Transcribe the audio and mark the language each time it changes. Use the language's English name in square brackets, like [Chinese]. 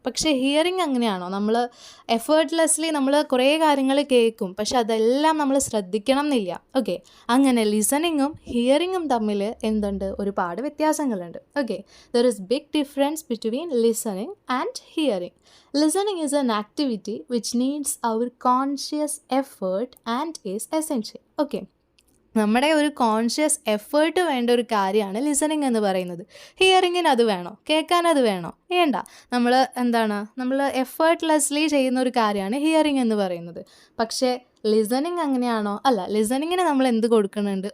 [Malayalam] പക്ഷേ ഹിയറിങ് അങ്ങനെയാണോ? നമ്മൾ എഫേർട്ട്ലെസ്ലി നമ്മൾ കുറേ കാര്യങ്ങൾ കേൾക്കും, പക്ഷെ അതെല്ലാം നമ്മൾ ശ്രദ്ധിക്കണം എന്നില്ല. ഓക്കെ, അങ്ങനെ ലിസണിങ്ങും ഹിയറിങ്ങും തമ്മിൽ എന്തുണ്ട്, ഒരുപാട് വ്യത്യാസങ്ങളുണ്ട്. [English] Okay, there is big difference between listening and hearing. Listening is an activity which needs our conscious effort and is essential. [Malayalam] Okay, നമ്മുടെ ഒരു കോൺഷ്യസ് എഫേർട്ട് വേണ്ട ഒരു കാര്യമാണ് ലിസണിങ് എന്ന് പറയുന്നത്. ഹിയറിങ്ങിന് അത് വേണോ? കേൾക്കാൻ അത് വേണോ? വേണ്ട. നമ്മൾ എഫേർട്ട്ലെസ്ലി ചെയ്യുന്ന ഒരു കാര്യമാണ് ഹിയറിങ് എന്ന് പറയുന്നത്. പക്ഷേ ലിസണിങ് അങ്ങനെയാണോ? അല്ല. ലിസണിങ്ങിന് നമ്മൾ എന്ത് കൊടുക്കുന്നുണ്ട്?